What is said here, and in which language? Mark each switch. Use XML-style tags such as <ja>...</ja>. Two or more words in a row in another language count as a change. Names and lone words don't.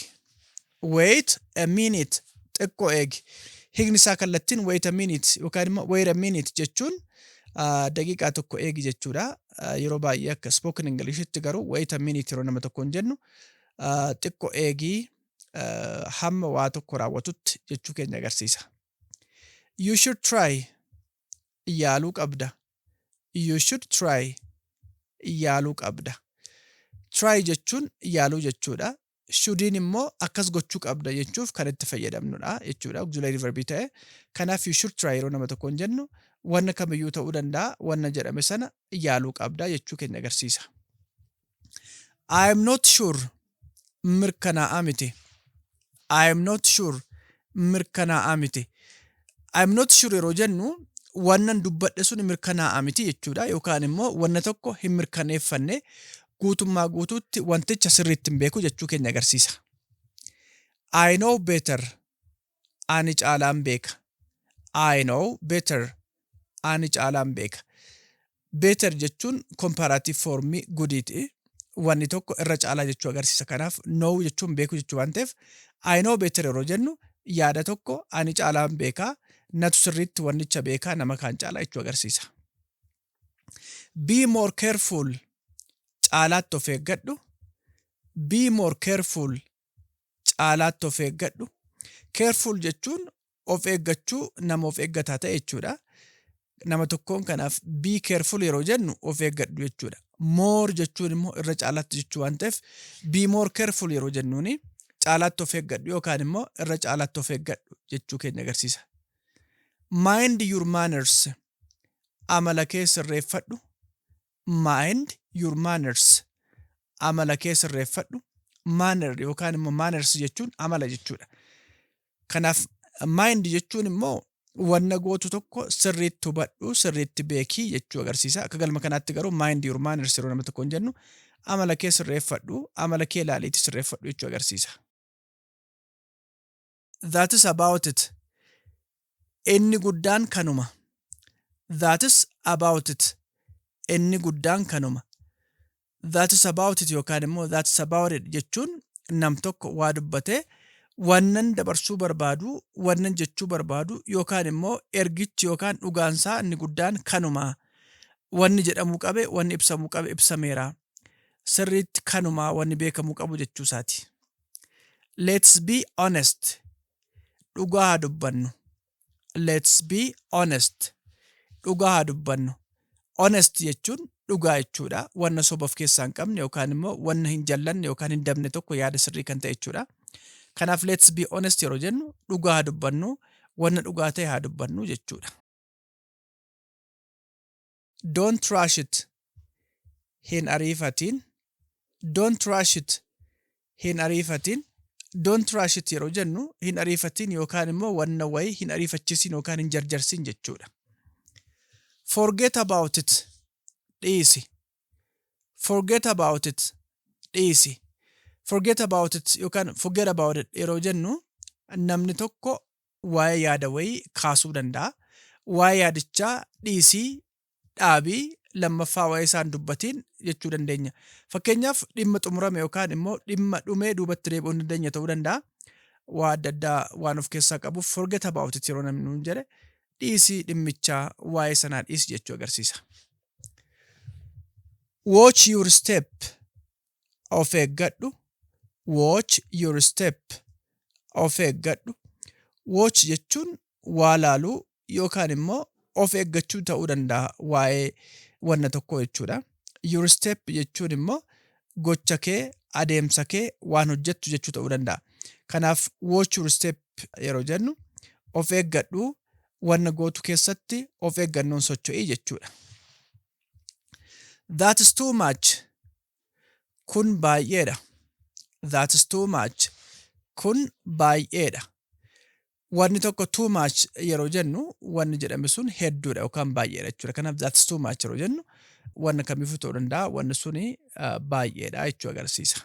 <en>Wait a minute.</en> <om>Xiqqoo eegi. Hiikni isaa kallattiin</om> <en>wait a minute</en> <om>yookaan immoo</om> <en>wait a minute</en> <om>jechuun daqiiqaa tokko eegi jechuudha. Yeroo baay'ee akka</om> <en>spoken Englishitti</en> <om>garuu</om> <en>wait a minute</en> <om>yeroo nama tokko hin jennu xiqqoo eegii hamma waa tokko raawwatutti jechuu keenya agarsiisa.</om> <en>You should try.</en> <om>Yaaluu qabda.</om> <en>You should try.</en> <om>Yaaluu qabda. Try jechuun yaaluu jechuudha. Shouldin immoo akkas gochuu qabda jechuuf kan itti fayyadamnudha jechuudha.</om> <en>Auxiliary verb</en> <om>ta'e. Kanaaf</om> <en>you should try</en> <om>yeroo nama tokko hin jennu wanna kamiyyuu ta'uu danda'a. Wanna jedhame sana yaaluu qabda jechuu keenya agarsiisa.</om> <en>I am not sure.</en> <om>Mirkanaa'aa miti.</om> <en>I am not sure.</en> <om>Mirkanaa'aa miti.</om> <en>I am not sure</en> <om>yeroo jennu wannan dubbadhe sun mirkanaa'aa miti jechuudha. Yookaan immoo wanna tokko hin mirkaneeffanne guutummaa guutuutti wanticha sirriitti hin beeku jechuu keenya agarsiisa.</om> <en>I know better.</en> <om>Ani caalaan beeka.</om> <en>I know better.</en> <om>Ani caalaan beeka. Better jechuun</om> <en>comparative formii gudiiti.</en> <om>Wanni tokko irra caalaa jechuu agarsiisa. Kanaaf know jechuun beeku jechuu waan ta'eef</om> <en>I know better</en> <om>yeroo jennu yaada tokko ani caalaan beekaa natu sirriitti wannicha beekaa nama kaan caalaa jechuu agarsiisa.</om> <en>Be more careful.</en> <om>Caalaatti of eeggadhu.</om> <en>Be more careful.</en> <om>Caalaatti of eeggadhu. Careful jechuun of eeggachuu nama of eeggataa ta'e jechuudha. Nama tokkoon kanaaf</om> <en>be careful</en> <om>yeroo jennu of eeggadhu jechuudha. More jechuun immoo irra caalaatti jechuu waan ta'eef</om> <en>be more careful</en> <om>yeroo jennuuni caalaatti of eeggadhu yookaan immoo irra caalaatti of eeggadhu jechuu keenya agarsiisa.</om> <en>Mind your manners.</en> <om>Amala kee sirreeffadhu.</om> <en>Mind your manners.</en> <om>Amala kee sirreeffadhu. Manner yookaan immoo manners jechuun amala jechuudha. Kanaaf mind jechuun immoo wanna gootu tokko sirriitti hubadhu, sirriitti beekii jechuu agarsiisa. Akka galma kanaatti garuu</om> <en>mind your manners</en> <om>yeroo nama tokko hin jennu amala kee sirreeffadhu, amala kee ilaaliitti sirreeffadhu jechuu agarsiisa.</om> <en>That is about it.</en> <om>Inni guddaan kanuma.</om> <en>That is about it.</en> <om>Inni guddaan kanuma.</om> <en>That is about it</en> <om>yookaan immoo</om> <en>that's about it</en> <om>jechuun nam tokko waa dubbatee wannan dabarsuu barbaadu, wannan jechuu barbaadu yookaan immoo ergichi yookaan dhugaansaa inni guddaan kanuma. Wanni jedhamuu qabe, wanni ibsamuu qabe ibsameera. Sirriitti kanuma wanni beekamuu qabu jechuu isaati.</om> <en>Let's be honest.</en> <om>Dhugaa dubbannu.</om> <en>Let's be honest.</en> <om>Dhugaa dubbannu. Honest jechuun dhugaa jechuudha. Wanna soba of keessaa hin qabne yookaan immoo wanna hin jallanne yookaan hin dabne tokko yaada sirrii kan ta'e jechuudha. Kanaaf</om> <en>let's be honest</en> <om>yeroo jennu dhugaa haa dubbannu, wanna dhugaa ta'e haa dubbannu jechuudha.</om> <en>Don't rush it.</en> <om>Hin ariifatiin.</om> <en>Don't rush it.</en> <om>Hin ariifatiin.</om> <en>Don't rush it</en> <om>yeroo jennu hin ariifatiin yookaan immoo wanna wayii hin ariifachiisin yookaan hin jarjarsin jechuudha.</om> <en>Forget about it. Dhiisi. Forget about it. Dhiisi. Forget about it</en> <om>yookaan</om> <en>forget about it</en> <om>yeroo jennu namni tokko waa'ee yaada wayii kaasuu danda'a. Waa'ee yaadichaa dhiisii dhaabii lammaffaa waa'ee isaan dubbatiin jechuu dandeenya. Fakkeenyaaf dhimma xumurame yookaan immoo dhimma dhumee duubatti deebi'uu hin dandeenye ta'uu danda'a. Waa adda addaa waan of keessaa qabuuf</om> <en>forget about it</en> <om>yeroo namni nuun jedhe dhiisii dhimmichaa waa'ee sanaa dhiisi jechuu agarsiisa.</om> <en>Watch your step.</en> <om>Of eeggadhu.</om> <en>Watch your step.</en> <om>Of eeggadhu. Watch jechuun waa laaluu yookaan immoo of eeggachuu ta'uu danda'a waa'ee wanna tokko jechuudha.</om> <en>Your step</en> <om>jechuun immoo gocha kee, adeemsa kee waan hojjettu jechuu ta'uu danda'a. Kanaaf</om> <en>watch your step</en> <om>yeroo jennu of eeggadhu wanna gootu keessatti of eeggannoon socho'ii jechuudha.</om> <en>That is too much.</en> <om>Kun baay'eedha.</om> <en>That is too much.</en> <om>Kun baay'eedha. Wanni tokko</om> <en>too much</en> <om>yeroo jennu wanni jedhame sun hedduudha yookaan baay'eedha jechuudha. Kanaaf</om> <en>that's too much</en> <om>yeroo jennu wanna kamiifuu ta'uu danda'a wanni suni baay'eedha jechuu agarsiisa.</om>